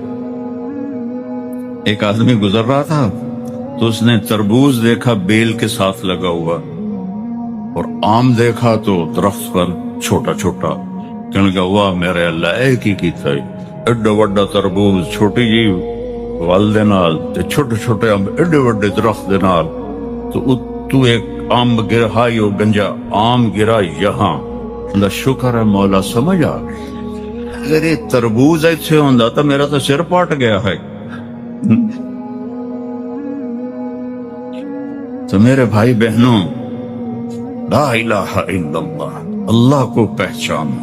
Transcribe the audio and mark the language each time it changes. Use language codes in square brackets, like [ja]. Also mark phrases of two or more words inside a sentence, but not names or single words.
[ur] ایک آدمی گزر رہا تھا تو اس نے تربوز دیکھا بیل کے ساتھ لگا ہوا، اور آم دیکھا تو درخت پر چھوٹا چھوٹا، کہنے لگا واہ میرے اللہ، [pa] ایک ہی کی تھا ایڈا وڈا تربوز چھوٹی جی ول دے نال تے چھوٹے چھوٹے آم ایڈے وڈے درخت دے نال، [ur] تو ایک آم گرا ہو گنجا آم گرا یہاں، اللہ شکر ہے مولا سمجھ آ گئی، اگر یہ تربوز ایسے ہوندا تو میرا تو [pa] سر پاٹ گیا [ur] ہے۔ تو میرے بھائی بہنوں، [ar] لا الہ الا اللہ، [ur] اللہ کو پہچانو۔